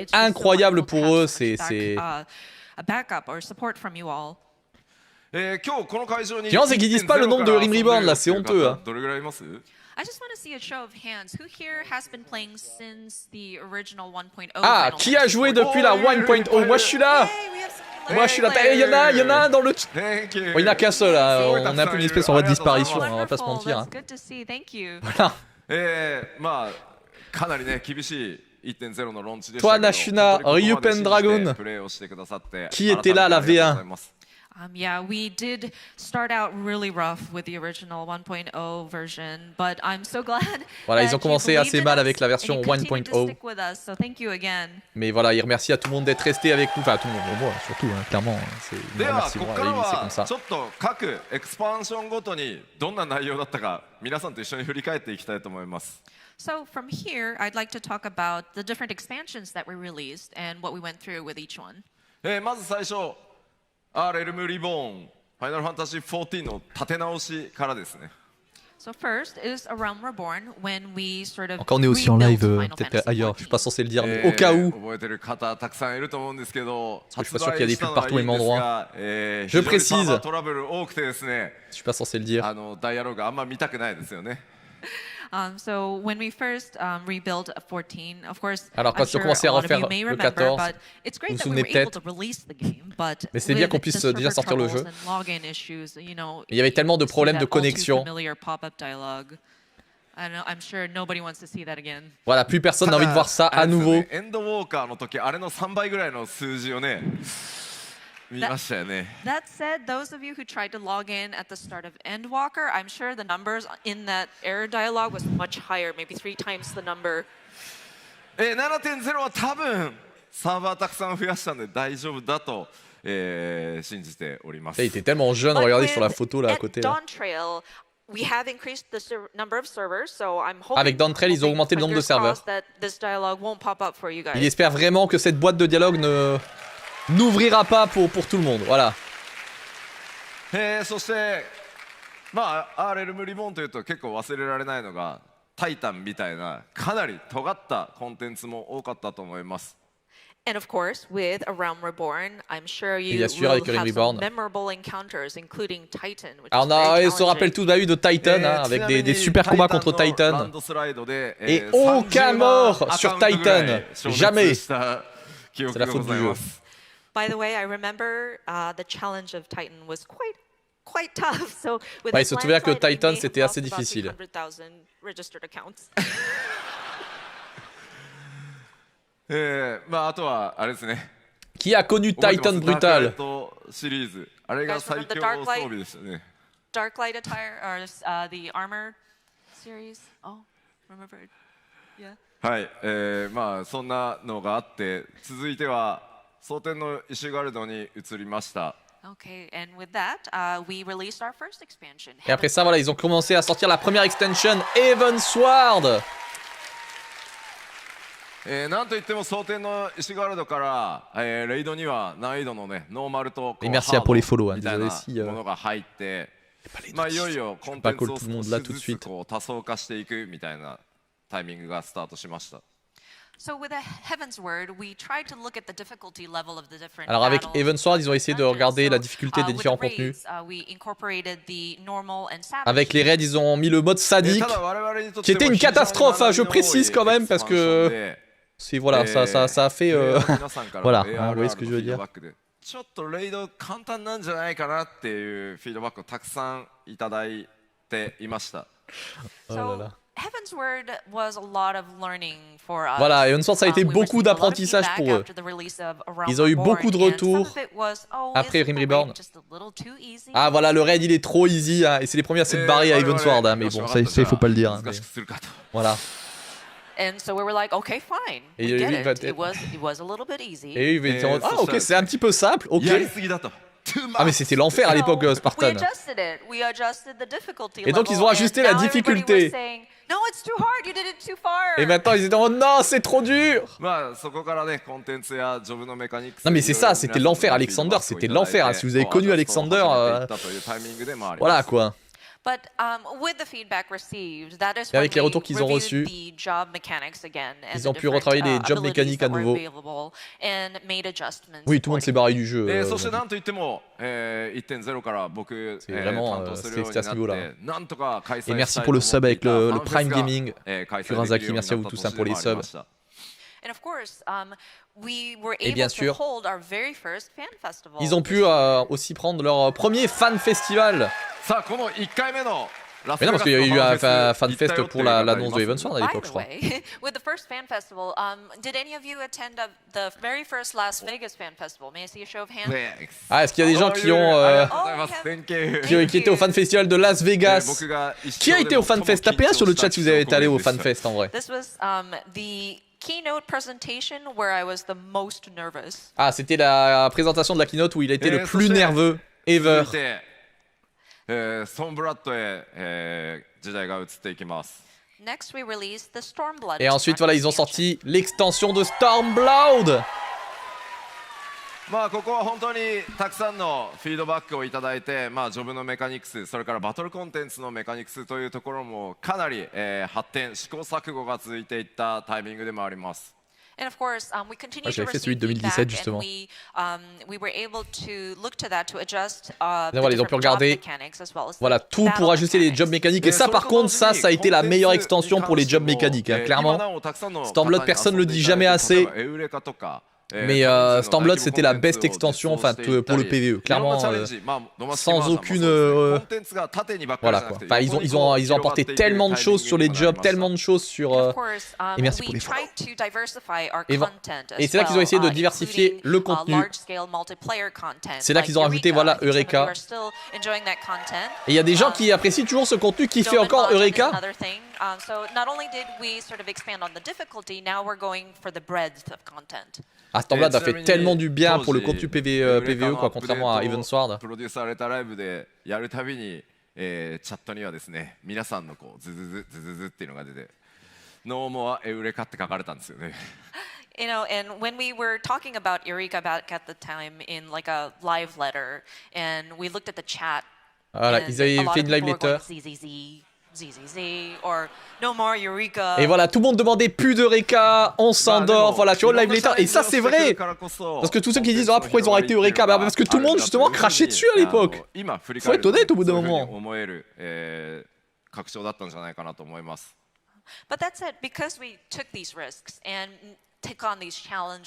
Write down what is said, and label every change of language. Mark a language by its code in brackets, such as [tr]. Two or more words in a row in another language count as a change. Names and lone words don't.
[en] but it's just so [fr] incroyable [en] wonderful [fr] pour [en] to [fr] eux, [en] have [fr] c'est- [en] such [fr] c'est- [en] a backup or support from you all. [ja] 今日この会場に [fr] Tiens, c'est qu'ils disent pas le nombre de Realm Reborn, là, c'est honteux, hein. [ja] どれぐらいいます？ [en] I just want to see a show of hands. Who here has been playing since the original 1.0? [fr] Ah, Final qui a Fantasy joué XIV? depuis la 1.0? Moi je suis là. [en] Hey, we have some [fr] Moi je suis là. [en] players. [fr] Eh, il y en a un dans le... [en] Thank you. [fr] Bon, il n'y en a qu'un seul, hein. On est un peu une espèce en voie de disparition, hein, on va pas se [en] Wonderful. [fr] mentir. Hein. [en] That's good to see. Thank you. [fr] Voilà. [ja] まあかなりね厳しい 1.0 のローンチでしたけど [fr] Toi, Nashuna, [ja] 本当にここまで信じて [fr] Ryupen Dragon. [ja] プレイをしてくださって [fr] Qui était là à la [ja] 改めてありがとう [fr] V1? [ja] ございます。 [en] Yeah, we did start out really rough with the original 1.0 version, but I'm so glad. [fr] Voilà, ils [en] that [fr] ont commencé [en] you [fr] assez [en] believed in [fr] mal [en] us [fr] avec la version [en] and you continued to [fr] 1.0. [en] stick with us, so thank you again. [fr] Mais voilà, il remercie à tout le monde d'être resté avec nous. Enfin, à tout le monde, moi surtout, hein, clairement. Hein, c'est... Il [ja] で [fr] me [ja] は [fr] remercie [ja] ここ [fr] moi, [ja] から [fr] oui, c'est comme [ja] は [fr] ça. [ja] ちょっと各エクスパンションごとにどんな内容だったか皆さんと一緒に振り返っていきたいと思います。 [en] So from here, I'd like to talk about the different expansions that were released and what we went through with each one. [ja] まず最初レルムリボーンファイナルファンタジー14の立て直しからですね。 [en] So first is A Realm Reborn when we sort of [fr] Encore on est aussi en [en] rebuilt [fr] live, [en] Final [fr] peut-être [en] Fantasy [fr] ailleurs, je suis pas [en] XIV. [fr] censé le dire, mais au cas où. [ja] 覚えてる方たくさんいると思うんですけど、 [fr] je suis pas sûr qu'il y a des pubs partout au même endroit. [ja] 非 [fr] Je [ja] 常にサー [fr] précise. [ja] バートラブル多くてですね、 [fr] Je suis pas censé le dire. [ja] ダイアログあんま見たくないですよね。 [en] So when we first rebuilt 14, of course, [fr] Alors, quand [en] I'm [fr] ils ont [en] sure [fr] commencé à [en] a lot of [fr] refaire [en] you may [fr] le [en] remember, [fr] 14, [en] but it's great [fr] vous vous [en] that we [fr] souvenez [en] were able [fr] peut-être. [en] to release the game, but [fr] Mais c'est bien [en] with [fr] qu'on puisse [en] the [fr] déjà [en] server [fr] sortir le [en] troubles [fr] jeu. [en] and login issues, you know, [fr] Il y avait tellement de [en] you see [fr] problèmes de [en] that all too [fr] connexion. [en] familiar pop-up dialogue. I know, I'm sure nobody wants to see that again. [fr] Voilà, plus personne n'a envie de voir ça à nouveau. [ja] エンドウォーカーの時あれの3倍ぐらいの数字をね見ましたよね。 [en] That said, those of you who tried to log in at the start of Endwalker, I'm sure the numbers in that error dialogue was much higher, maybe 3 times the number. [ja] 7.0 は多分サーバーたくさん増やしたんで大丈夫だと、信じております。 [fr] Il était tellement jeune, [en] But [fr] regardez sur la [en] with [fr] photo là à côté. Là. [en] Dawntrail, we have increased the number of servers, so I'm hoping, [fr] Avec Dawntrail, ils ont augmenté le nombre de [en] fingers [fr] serveurs. [en] crossed that this dialogue won't pop up for you guys. [fr] Il espère vraiment que cette boîte de dialogue n'ouvrira pas pour tout le monde. Voilà. [ja] そしてまあレルムリボーンというと結構忘れられないのがタイタンみたいなかなり尖ったコンテンツも多かったと思います。 [en] And of course, with A Realm Reborn, I'm sure you [fr] bien sûr, [en] will [fr] avec Realm [en] have [fr] Reborn. [en] some memorable encounters, including Titan, which [fr] Alors [en] is very [fr] on se rappelle [en] challenging. [fr] tous bah oui, de Titan, hein, avec des super combats contre Titan. Et aucun mort sur Titan. Jamais. C'est la faute du jeu. [en] By the way, I remember the challenge of Titan was quite tough. So with [fr] Ouais, il [en] this [fr] se souvient que [en] landslide, we [fr] Titan, [en] may have [fr] c'était assez [en] lost about [fr] difficile. [en] 300,000 registered accounts. [ja] まああとはあれですね。 [fr] Qui a connu [ja] 覚えてます [fr] Titan [ja] ダークライ [fr] Brutal? [ja] トシリーズ。あれが最強装備でしたね。 [en] Dark Light attire or the armor series. Oh, remember? Yeah. [ja] はい、まあそんなのがあって続いては蒼天のイシュガルドに移りました。 [en] Okay, and with that, we released our first expansion. [fr] Et après ça, voilà, ils ont commencé à sortir la première extension, Heavensward. [ja] なんといっても蒼天のイシュガルドから、レイドには難易度のねノーマルとこう [fr] Et merci [ja] ハ [fr] pour les [ja] ー [fr] follow, [ja] ド [fr] hein, [ja] みたいな [fr] désolé si [ja] ものが入って、まあいよいよコンテ [fr] pas [ja] ンツ [fr] call [ja] を [fr] tout le monde [ja] 少 [fr] là [ja] し [fr] tout de [ja] ずつ [fr] suite. [ja] こう多層化していくみたいなタイミングがスタートしました。 [en] So with a Heaven's Word, we tried to look at the difficulty level of the different [fr] Alors avec [en] battles [fr] Heavensward, ils ont essayé de regarder [en] So, [fr] la difficulté des [en] with [fr] différents [en] the raids, [fr] contenus. [en] we incorporated the normal and savage. [fr] Avec les raids, ils ont mis le mode [ja] た [fr] sadique, [ja] だ我々にとっても [fr] qui était une [ja] 非常に [fr] catastrophe, hein, je [ja] 学びの多い [fr] précise quand même, parce [ja] エクスパンション [fr] que [ja] で [fr] c'est voilà, ça a fait... [ja] 皆さんから [fr] voilà, [ja] の [fr] hein, vous voyez ce que je veux [ja] ARR のフィード [fr] dire. [ja] バックでちょっとレイド簡単なんじゃないかなっていうフィードバックをたくさんいただいていました。 [fr] Oh là là. [en] So Heaven's Word was a lot of learning for us. [fr] Voilà, Heaven's Word, ça a été [en] We [fr] beaucoup [en] received a lot of [fr] d'apprentissage [en] feedback [fr] pour eux. [en] after the release of Around [fr] Ils ont eu [en] Reborn, [fr] beaucoup de [en] and some [fr] retours [en] of it was, oh, [fr] après [en] isn't the [fr] Reborn. [en] raid just a little too easy? [fr] Ah voilà, le raid il est trop easy, hein, et c'est les premiers à s'être barrés à Heavensward, hein, mais bon, ça il faut pas le dire. Hein, [ja] 難 [fr] mais [ja] しくするかと。 [fr] voilà. [en] And so we were like, okay, fine. [fr] Et [en] We [fr] lui, [en] get [fr] il va [en] it. It was a little bit easy. [fr] Et il était en mode, ah ça, ok, ça, c'est un petit peu simple, ok. [ja] やりすぎだと。 [fr] Ah mais c'était l'enfer à l'époque [en] So, [fr] Spartan. [en] We adjusted it. We adjusted the difficulty [fr] Et donc, [en] level, [fr] ils ont ajusté [en] and [fr] la [en] now everybody [fr] difficulté. [en] was saying, no, it's too hard. You did it too far. [fr] Et maintenant ils étaient en mode, non, c'est trop dur. [ja] まあそこからねコンテンツやジョブのメカニクス [fr] Non mais c'est ça, c'était l'enfer Alexander, c'était l'enfer, hein. Si vous avez connu Alexander, voilà quoi. [en] But with the feedback received, that is [fr] Et avec [en] when [fr] les retours qu'ils ont [en] we [fr] reçus, [en] reviewed the job mechanics again and [fr] ils [en] the [fr] ont pu [en] different, [fr] retravailler les job [en] abilities [fr] mécaniques [en] that [fr] à [en] were [fr] nouveau. [en] available and made adjustments [fr] Oui, tout le monde s'est barré du jeu. [ja] そしてなんといっても、1.0 から僕、 [fr] vraiment, [ja] 担当するように [fr] c'était à ce [ja] な [fr] niveau-là. [ja] ってなんとか開催したい [fr] Et merci [ja] と [fr] pour [ja] 思 [fr] le [ja] って [fr] sub [ja] い [fr] avec [ja] た [fr] le [ja] ファンフェス [fr] Prime [ja] が [fr] Gaming. [ja] 開催できる [fr] Kurazaki, [ja] ようにな [fr] merci à [ja] っ [fr] vous [ja] た [fr] tous [ja] 年 [fr] pour [ja] で [fr] les [ja] もありま [fr] subs. [ja] した。 [en] And of course, we were [fr] Et [en] able [fr] bien [en] to [fr] sûr, [en] hold our very first fan festival. [fr] Ils ont pu aussi prendre leur premier fan festival. [ja] さあこの1回目のラス [fr] Mais non, [ja] ベガ [fr] parce [ja] ス [fr] qu'il y a [ja] の [fr] eu [ja] ファン [fr] un [ja] フェス [fr] fan [ja] 行った [fr] fest [ja] よって [fr] pour [ja] いう方い [fr] l'annonce [ja] ま [fr] de [ja] す [fr] Heavensward à [en] By [fr] l'époque, [en] the [fr] je crois. [en] way, with the first fan festival, did any of you attend the very first Las Vegas fan festival? May I see a show of hands? [fr] Ah, est-ce qu'il y a des gens qui ont [ja] ありがとうございます。 [en] Thank you. [fr] qui étaient au fan festival de Las Vegas? [ja] 僕が一 [fr] Qui a [ja] 生 [fr] été [ja] で [fr] au [ja] 最 [fr] fan [ja] も [fr] fest? Tapez un sur le chat si vous avez été allé au fan [ja] 緊張した [fr] fest en vrai. [en] This was the keynote presentation where I was the most nervous. [fr] Ah, c'était la présentation de la keynote où il était le plus nerveux ever. [ja] 続いて、ストーンブラッドへ、時代が移っていきます。 [en] Next, we released the Stormblood. [fr] Et ensuite, voilà, ils ont sorti l'extension de Stormblood. [ja] まあここは本当にたくさんのフィードバックをいただいて、まあジョブのメカニクス、それからバトルコンテンツのメカニクスというところもかなり、発展、試行錯誤が続いていったタイミングでもあります。 [en] And of course, we continued to [fr] j'avais fait celui [en] receive [fr] de 2017 [en] feedback, [fr] justement. [en] and we were able to look to that to adjust the [fr] Voilà, ils ont pu [en] different job [fr] regarder, [en] mechanics as well as [fr] voilà, [en] the [fr] tout pour [en] battle [fr] ajuster les [en] mechanics. [fr] jobs mécaniques. Et ça, par contre, ça a été la meilleure extension pour les jobs mécaniques, hein, clairement. Stormblood, personne ne le dit jamais assez. Mais Stormblood, c'était la best extension, enfin, pour le PvE, clairement, sans aucune, voilà quoi. Enfin, ils ont apporté tellement de choses sur les jobs, tellement de choses sur. [en] Of course, [fr] Et merci pour [en] we [fr] les follow. [en] tried to diversify our [fr] Et [en] content as [fr] c'est là qu'ils ont [en] well, [fr] essayé de diversifier [en] including, [fr] le contenu. [en] large-scale multiplayer content, [fr] C'est là [en] like [fr] qu'ils ont rajouté, voilà, [en] I think some of [fr] Eureka. [en] you are still enjoying that content. [fr] Et il y a des gens qui apprécient toujours ce contenu qui fait encore Eureka. [en] Another thing. So not only did we sort of expand on the difficulty, now we're going for the breadth of content. [fr] Ah, Stormblood a fait tellement du bien pour le contenu PvE, quoi, contrairement à Heavensward. [ja] プロデュースされたライブでやるたびに、チャットにはですね、皆さんのこうズズズズズズっていうのが出て、 [en] no more [ja] エウレカって書かれたんですよね。 [en] You know, and when we were talking about Eureka back at the time in like a live letter, and we looked at the chat, [fr] Voilà, [en] and [fr] ils avaient [en] a lot [fr] fait [en] of [fr] une live [en] people were [fr] letter. [en] going, ZZZ, ZZZ, or no more Eureka. [fr] Et voilà, tout le monde demandait plus d'Eureka, on s'endort, voilà, tu vois, le [en] live letter. [fr] Et ça, c'est vrai. Parce que tous ceux qui disent, ah, pourquoi ils ont arrêté Eureka, bah, parce que tout le monde, justement, crachait dessus à l'époque. Faut être honnête au bout d'un moment. [en] But But that's it, because we took these risks, and take on these challenges.